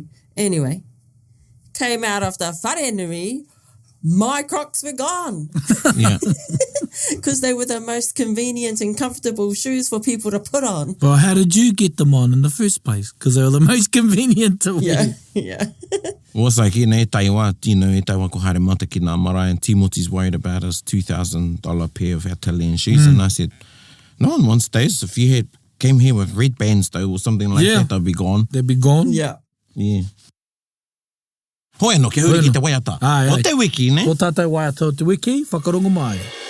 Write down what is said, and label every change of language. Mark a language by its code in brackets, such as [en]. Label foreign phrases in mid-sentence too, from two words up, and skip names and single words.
[en] Anyway, came out of the wharenui, my Crocs were gone. Yeah. Because they were the most convenient and comfortable shoes for people to put on. Well, how did you get them on in the first place? Because they were the most convenient to wear. Yeah. Well, it's like, [mi] e taiwa, e taiwa ko haere mata ki nā marae, [en] and Timothy's worried about his $2,000 pair of Italian shoes. And I said, no one wants those. If you came here with red bands, though, or something like that, they'd be gone. They'd be gone? Yeah. Yeah. [mi] Hoi no, ke huri ki te waiata. O te wiki, ne? O tātou waiata o te wiki, whakarongo mai.